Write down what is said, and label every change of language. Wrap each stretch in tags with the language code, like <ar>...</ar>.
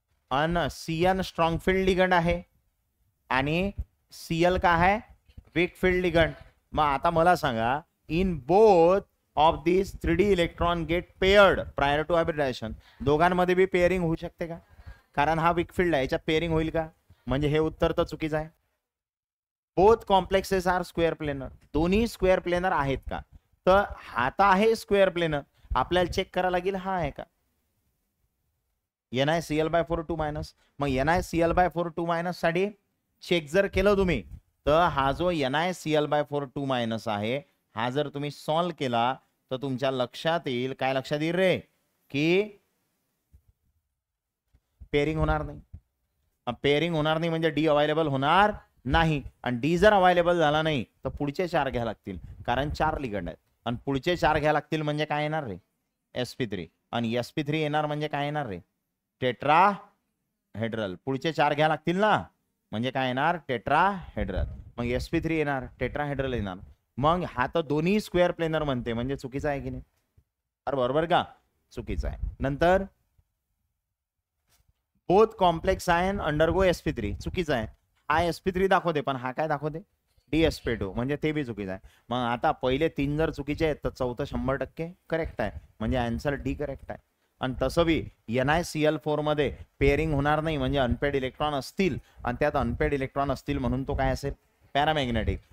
<mr>अन Cn strong field ligand आहे आणि Cl काय आहे? Weak field ligand. मग आता मला सांगा,</mr> <en>In both of this 3D electron get paired prior to hybridisation.</en> <mr>दोघांमध्ये बी पेअरिंग होऊ शकते का? कारण हा वीक फील्ड आहे, याच्यात पेअरिंग होईल का? म्हणजे हे उत्तर तर चुकीचं आहे.</mr> <en>Both complexes are square planar.</en> <mr>दोन्ही स्क्वेअर प्लेनर आहेत का? तर हा तर आहे स्क्वेअर प्लेनर. आपल्याला चेक करायला लागेल हा आहे का? NiCl/4 2-. मग NiCl/4 2- साठी चेक जर केलं तुम्ही, तर हा जो NiCl/4 2- आहे, हा जर तुम्ही सॉल्व केला तर तुमच्या लक्षात येईल. काय लक्षात येईल रे? की पेअरिंग होणार नाही. पेअरिंग होणार नाही म्हणजे डी अवेलेबल होणार नाही. आणि डी जर अवेलेबल झाला नाही तर पुढचे 4 घ्या लागतील, कारण 4 लिगंड आहेत. आणि पुढचे 4 घ्या लागतील म्हणजे काय येणार रे? sp3. आणि sp3 येणार म्हणजे काय येणार रे? टेट्राहेड्रल. पुढचे 4 घ्या लागतील ना, म्हणजे काय येणार? टेट्राहेड्रल. मग sp3 येणार, टेट्राहेड्रल येणार. मग हा तर दोन्ही स्क्वेअर प्लेनर म्हणते, म्हणजे चुकीचं आहे की नाही? अरे बरोबर का? चुकीचं आहे.</mr> <en>नंतर both complex ion undergo sp3.</en> <mr>चुकीचं आहे. हा sp3 दाखवते, पण हा काय दाखवते? dsp2, म्हणजे ते बी चुकीचं आहे. मग आता पहिले 3 जर चुकीचे आहेत तर चौथं 100% करेक्ट आहे, म्हणजे आन्सर डी करेक्ट आहे. आणि तसं बी NiCl4 मध्ये पेअरिंग होणार नाही, म्हणजे अनपेड इलेक्ट्रॉन असतील, आणि त्यात अनपेड इलेक्ट्रॉन असतील म्हणून तो काय असेल? पॅरामॅग्नेटिक.</mr>